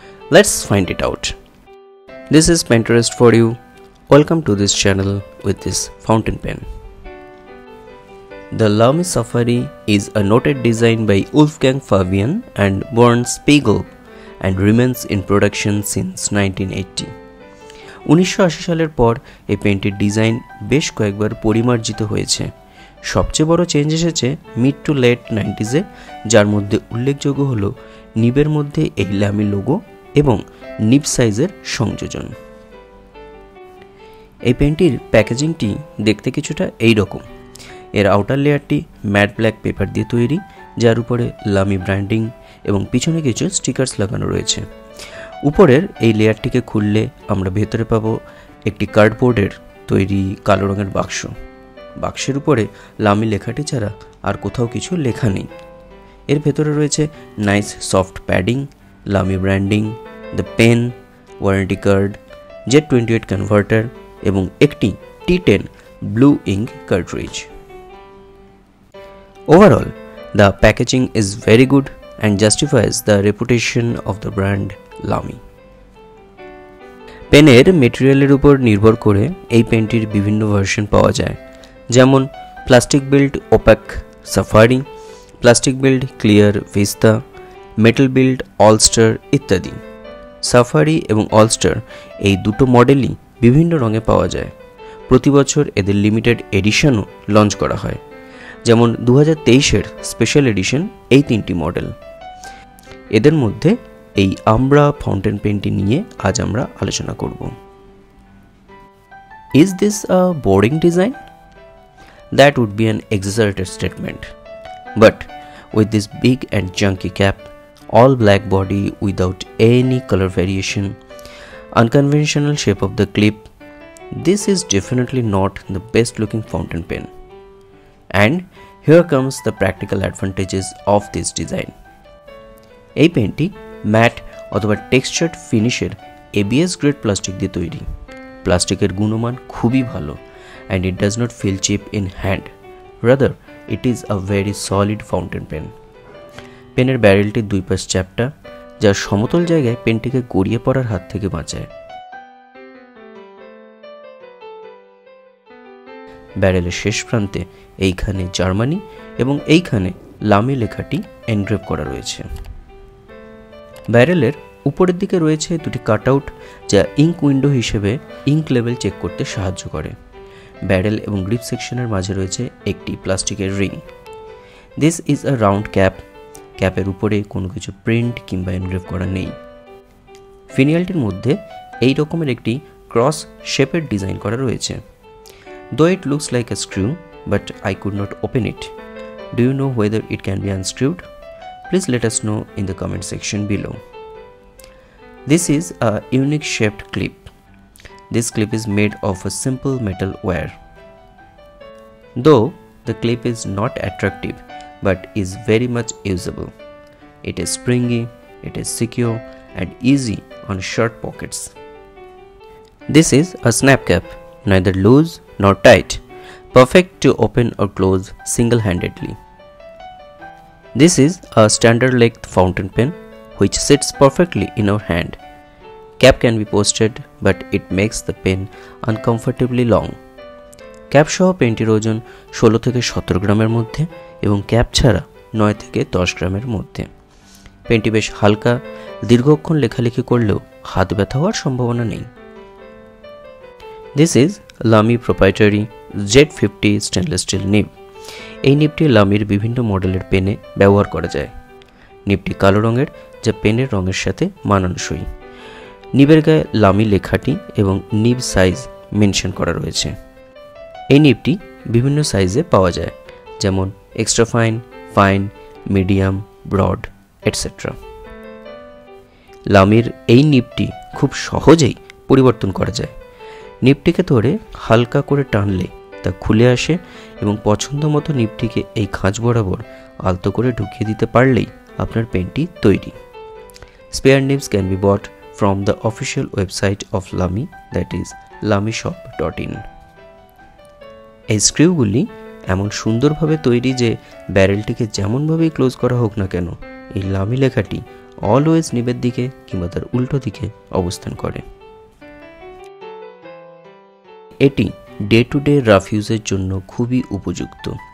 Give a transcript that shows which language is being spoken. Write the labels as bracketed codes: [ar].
[en] Let's find it out. This is Pinterest for you. Welcome to this channel with this fountain pen. The Lamy Safari is a noted design by Wolfgang Fabian and Bernd Spiegel and remains in production since 1980. [bn] 1980 সালের পর এই পেনটির design বেশ কয়েকবার পরিমার্জিত হয়েছে। সবচেয়ে বড় change এসেছে মিড টু লেট 90s-এ, যার মধ্যে উল্লেখযোগ্য হলো নিবের মধ্যে এই ল্যামি লোগো এবং নিব সাইজের সংযোজন। এই পেনটির প্যাকেজিংটি দেখতে কিছুটা এই রকম। এর আউটার লেয়ারটি ম্যাট ব্ল্যাক পেপার দিয়ে তৈরি, যার উপরে লামি ব্র্যান্ডিং এবং পিছনে কিছু স্টিকার্স লাগানো রয়েছে। উপরের এই লেয়ারটিকে খুললে আমরা ভেতরে পাবো একটি কার্ডবোর্ডের তৈরি কালো রঙের বাক্স। বাক্সের উপরে লামি লেখাটি ছাড়া আর কোথাও কিছু লেখা নেই। এর ভেতরে রয়েছে nice soft padding, লামি branding, the pen, warranty card, Z28 converter এবং একটি T10 blue ink cartridge. [en] Overall, the packaging is very good and justifies the reputation of the brand Lamy. [bn] পেনের মেটেরিয়ালের উপর নির্ভর করে এই পেনটির বিভিন্ন ভার্সন পাওয়া যায়, যেমন plastic build opaque safari, plastic build clear vista, metal build all star ইত্যাদি। সাফারি এবং অলস্টার এই দুটো মডেলই বিভিন্ন রঙে পাওয়া যায়। প্রতি বছর এদের লিমিটেড এডিশনও লঞ্চ করা হয়, যেমন 2023-এর স্পেশাল এডিশন এই তিনটি মডেল। এদের মধ্যে এই আমরা ফাউন্টেন পেনটি নিয়ে আজ আমরা আলোচনা করব। [en] Is this a boring design? That would be an exaggerated statement. But with this big and chunky cap, all black body without any color variation, unconventional shape of the clip, this is definitely not the best looking fountain pen. And here comes the practical advantages of this design. [bn] এই পেনটি mat অথবা textured ফিনিশের ABS grade plastic দিয়ে তৈরি। প্লাস্টিকের গুণমান খুবই ভালো [en] and it does not feel cheap in hand. Rather, it is a very solid fountain pen. [bn] পেনের ব্যারেলটির দুই পাশ চ্যাপ্টা, যা সমতল জায়গায় পেনটিকে গড়িয়ে পড়ার হাত থেকে বাঁচায়। ব্যারেলের শেষ প্রান্তে এইখানে জার্মানি এবং এইখানে লামি লেখাটি এনগ্রেভ করা রয়েছে। ব্যারেলের উপরের দিকে রয়েছে দুটি কাটআউট, যা ইঙ্ক উইন্ডো হিসেবে ইঙ্ক লেভেল চেক করতে সাহায্য করে। ব্যারেল এবং গ্রিপ সেকশনের মাঝে রয়েছে একটি প্লাস্টিকের ring. [en] This is a round cap. [bn] ক্যাপের উপরে কোনো কিছু প্রিন্ট কিংবা এনগ্রেভ করা নেই। ফিনিয়ালটির মধ্যে এই রকমের একটি ক্রস শেপের ডিজাইন করা রয়েছে। [en] Though it looks like a screw, but I could not open it. Do you know whether it can be unscrewed? Please let us know in the comment section below. This is a unique shaped clip. This clip is made of a simple metal wire. Though the clip is not attractive, but is very much usable. It is springy, it is secure and easy on short pockets. This is a snap cap, neither loose nor tight, perfect to open or close single-handedly. This is a standard length fountain pen which sits perfectly in our hand. Cap can be posted, but it makes the pen uncomfortably long. [bn] Cap সহ পেনটির ওজন 16 থেকে 17 গ্রামের মধ্যে এবং cap ছাড়া 9 থেকে 10 গ্রামের মধ্যে। পেনটি বেশ হালকা, দীর্ঘক্ষণ লেখালেখি করলেও হাত ব্যথা হওয়ার সম্ভাবনা নেই। [en] This is Lamy proprietary Z50 stainless steel nib. [bn] এই নিবটি লামির বিভিন্ন মডেলের পেনে ব্যবহার করা যায়। নিবটি কালো রঙের, যা পেনের রঙের সাথে মানানসই। নিবের গায়ে লামি লেখাটি এবং নিব সাইজ মেনশন করা রয়েছে। এই নিবটি বিভিন্ন সাইজে পাওয়া যায়, যেমন extra fine, fine, medium, broad etcetera. লামির এই নিবটি খুব সহজেই পরিবর্তন করা যায়। নিবটিকে ধরে হালকা করে টানলে তা খুলে আসে এবং পছন্দ মতো নিবটিকে এই খাঁজ বরাবর আলতো করে ঢুকিয়ে দিতে পারলেই আপনার পেনটি তৈরি। [en] Spare nibs can be bought from the official website of Lamy, that is lamyshop.in. [bn] এই স্ক্রুগুলি এমন সুন্দরভাবে তৈরি যে ব্যারেলটিকে যেমনভাবেই ক্লোজ করা হোক না কেন এই লামি লেখাটি অলওয়েজ নিবের দিকে কিংবা তার উল্টো দিকে অবস্থান করে। এটি ডে টু ডে রাফ ইউজের জন্য খুবই উপযুক্ত।